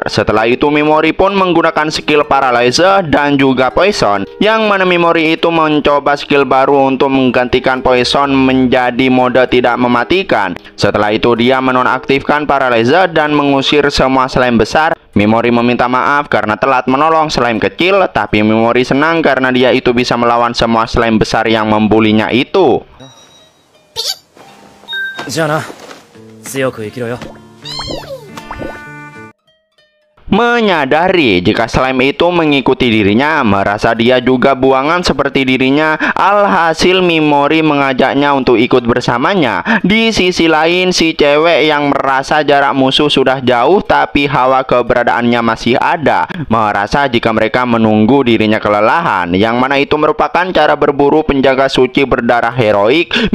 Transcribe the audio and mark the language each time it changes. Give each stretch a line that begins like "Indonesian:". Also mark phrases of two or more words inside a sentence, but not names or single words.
Indonesian: Setelah itu Mimori pun menggunakan skill paralyzer dan juga poison, yang mana Mimori itu mencoba skill baru untuk menggantikan poison menjadi mode tidak mematikan. Setelah itu dia menonaktifkan paralyzer dan mengusir semua slime besar. Mimori meminta maaf karena telat menolong slime kecil, tapi Mimori senang karena dia itu bisa melawan semua slime besar yang membulinya itu.
Japanese: じゃあな、強く生きろよ。
Indonesian: Menyadari jika slime itu mengikuti dirinya, merasa dia juga buangan seperti dirinya. Alhasil Mimori mengajaknya untuk ikut bersamanya. Di sisi lain, si cewek yang merasa jarak musuh sudah jauh tapi hawa keberadaannya masih ada, merasa jika mereka menunggu dirinya kelelahan, yang mana itu merupakan cara berburu penjaga suci berdarah heroik.